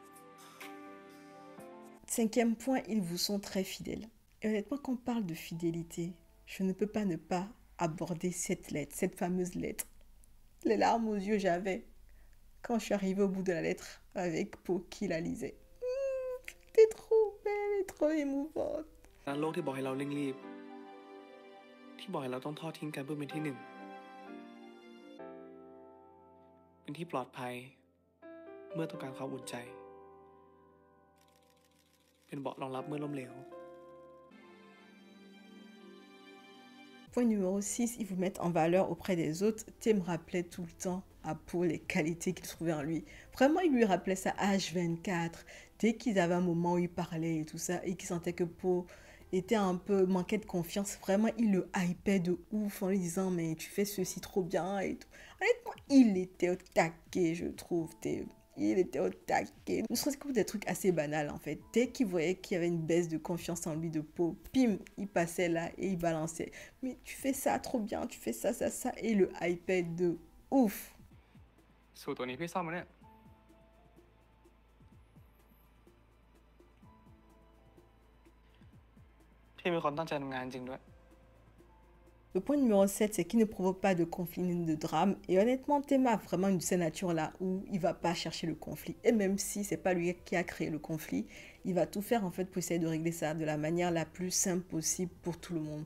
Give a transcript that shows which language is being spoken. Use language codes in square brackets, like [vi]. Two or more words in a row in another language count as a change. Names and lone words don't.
[fr] Cinquième point, ils vous sont très fidèles. Et honnêtement, quand on parle de fidélité, je ne peux pas ne pas aborder cette lettre, cette fameuse lettre. Les larmes aux yeux j'avais quand je suis arrivée au bout de la lettre avec Po qui la lisait. T'es trop belle et trop émouvante. [th] โลกที่บอกให้เราเร่งรีบ ที่บอกให้เราต้องทอดทิ้งกันเพื่อเป็นที่หนึ่ง เป็นที่ปลอดภัย เมื่อต้องการความอุ่นใจ เป็นเบาะรองรับเมื่อล้มเหลว [fr] Point numéro 6, ils vous mettent en valeur auprès des autres. Tim rappelait tout le temps à Po les qualités qu'il trouvait en lui. Vraiment, il lui rappelait ça H24. Dès qu'ils avaient un moment où ils parlaient et tout ça, et qu'ils sentaient que Po était un peu manquait de confiance, vraiment, il le hypait de ouf en lui disant « Mais tu fais ceci trop bien » et tout. Honnêtement, il était au taquet, je trouve, Tim. Il était au taquet. Ne serait-ce que pour des trucs assez banals, en fait. Dès qu'il voyait qu'il y avait une baisse de confiance en lui de Po, pim, il passait là et il balançait. Mais tu fais ça trop bien, tu fais ça, ça, ça. Et le hypait de ouf. [th] สูตรตัวนี้พี่ซ่อมมาเนี่ย พี่เป็นคนตั้งใจทำงานจริงด้วย [fr] Le point numéro 7, c'est qu'il ne provoque pas de conflit ni de drame. Et honnêtement, Théma a vraiment une de ces natures-là où il va pas chercher le conflit. Et même si c'est pas lui qui a créé le conflit, il va tout faire en fait pour essayer de régler ça de la manière la plus simple possible pour tout le monde.